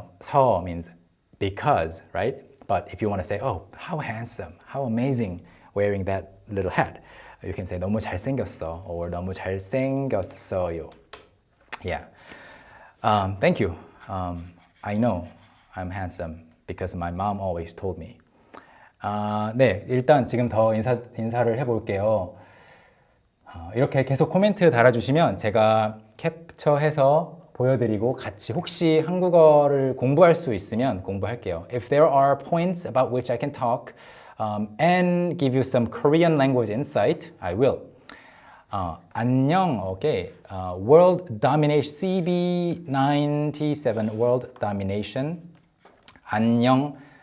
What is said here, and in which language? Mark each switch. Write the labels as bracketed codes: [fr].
[en] 서 means because, right? But if you want to say, oh, how handsome, how amazing wearing that little hat, you can say [ko] 너무 잘생겼어 [en] or [ko] 너무 잘생겼어요. [en] Yeah. Thank you. I know I'm handsome because my mom always told me. [ko] 네, 일단 지금 더 인사를 해볼게요. 이렇게 계속 코멘트 달아주시면 제가 캡처해서 보여드리고 같이 혹시 한국어를 공부할 수 있으면 공부할게요. [en] If there are points about which I can talk and give you some Korean language insight, I will. [ko] 안녕. [en] Okay. World domination. CB97 world domination. [ko] 안녕.